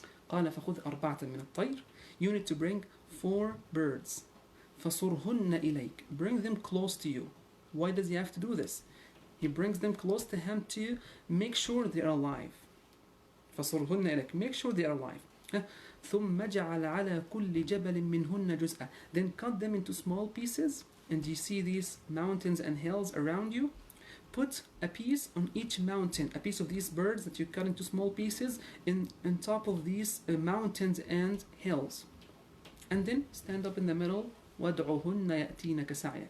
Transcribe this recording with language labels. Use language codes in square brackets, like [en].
[ar] قال فخذ أربعة من الطير. [en] You need to bring 4 birds. [ar] فصرهن إليك. [en] Bring them close to you. Why does he have to do this? He brings them close to him to make sure they are alive. [ar] فصرهن إليك. [en] Make sure they are alive. [ar] ثم جعل على كل جبل منهن جزءا. [en] Then cut them into small pieces. And you see these mountains and hills around you. Put a piece on each mountain, a piece of these birds that you cut into small pieces in top of these mountains and hills. And then stand up in the middle. [ar] وَادْعُهُنَّ يَأْتِينَكَ سَعْيًا.